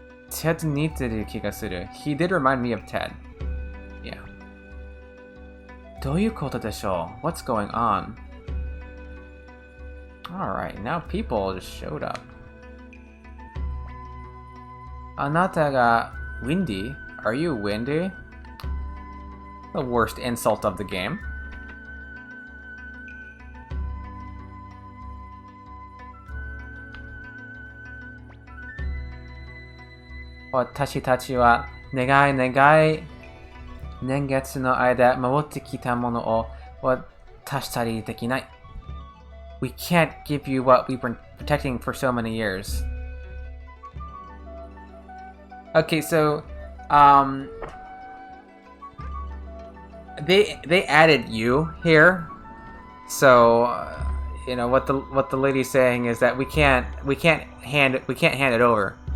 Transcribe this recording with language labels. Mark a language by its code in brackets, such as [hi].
[ja] Ted に似てる気がする. [en] He did remind me of Ted. Yeah. [ja] どういうことでしょう? [en] What's going on? Alright, now people just showed up. [ja] あなたが Windy? [en] Are you Windy? The worst insult of the game. [ja] 私たちは長い年月の間守ってきたものを渡したりできない。 [en] We can't give you what we've been protecting for so many years. Okay, so they added you here. So you know what the lady's saying is that we can't hand it over.